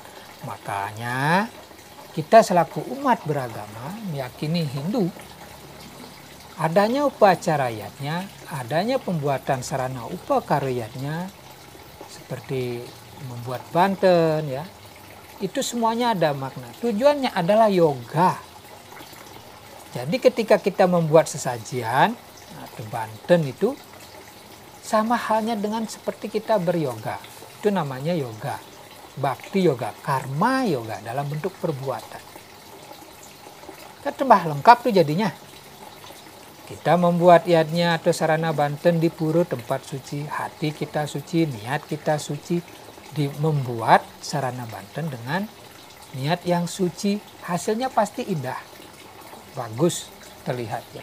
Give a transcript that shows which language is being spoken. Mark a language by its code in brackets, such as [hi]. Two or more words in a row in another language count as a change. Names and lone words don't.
[id] Makanya kita selaku umat beragama meyakini Hindu, adanya upacarayatnya, adanya pembuatan sarana upakaryatnya seperti membuat banten ya, itu semuanya ada makna. Tujuannya adalah yoga. Jadi ketika kita membuat sesajian atau banten itu sama halnya dengan seperti kita beryoga. Itu namanya yoga. Bhakti yoga, karma yoga dalam bentuk perbuatan. Kan tambah lengkap tuh jadinya. Kita membuat yatnya atau sarana banten di pura tempat suci, hati kita suci, niat kita suci, membuat sarana banten dengan niat yang suci, hasilnya pasti indah, bagus terlihatnya.